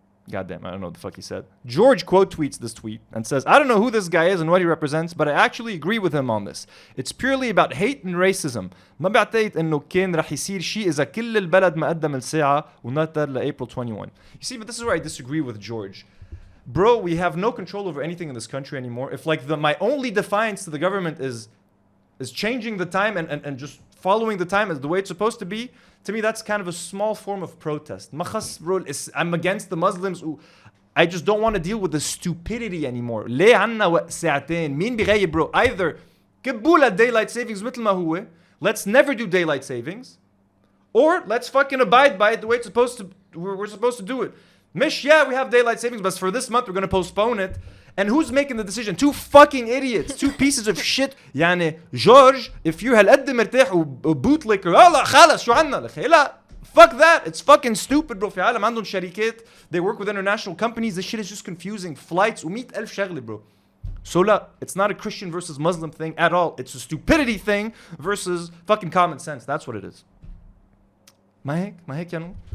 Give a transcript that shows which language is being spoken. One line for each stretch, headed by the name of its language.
English: God damn, I don't know what the fuck he said. George quote tweets this tweet and says, I don't know who this guy is and what he represents, but I actually agree with him on this. It's purely about hate and racism.
Arabic: ما بعتقد انه كان رح يصير شيء اذا كل البلد ما قدم الساعة ونطر لأبريل 21.
English: You see, but this is where I disagree with George. Bro, we have no control over anything in this country anymore. If like my only defiance to the government is changing the time and just following the time as the way it's supposed to be, to me that's kind of a small form of protest. I'm against the Muslims. I just don't want to deal with the stupidity anymore.
Arabic: ليه عنا ساعتين؟ مين بيغيب
English: bro? Either
Arabic: كبوا
English: daylight savings
Arabic: مثل ما هو.
English: Let's never do daylight savings. Or let's fucking abide by it the way it's supposed to. We're supposed to do it.
Arabic: مش
English: yeah, we have daylight savings, but for this month we're going to postpone it. And who's making the decision? Two fucking idiots. Two pieces of shit.
Arabic: يعني جورج,
English: if you're
Arabic: هالقد مرتاح وبوتليكر لا خلص شو عنا لخي لا.
English: Fuck that. It's fucking stupid bro.
Arabic: في عالم عندهم شركات.
English: They work with international companies. This shit is just confusing. Flights
Arabic: و100,000 شغلة
English: bro. So
Arabic: لا,
English: it's not a Christian versus Muslim thing at all. It's a stupidity thing versus fucking common sense. That's what it is.
Arabic: ما هيك يعني.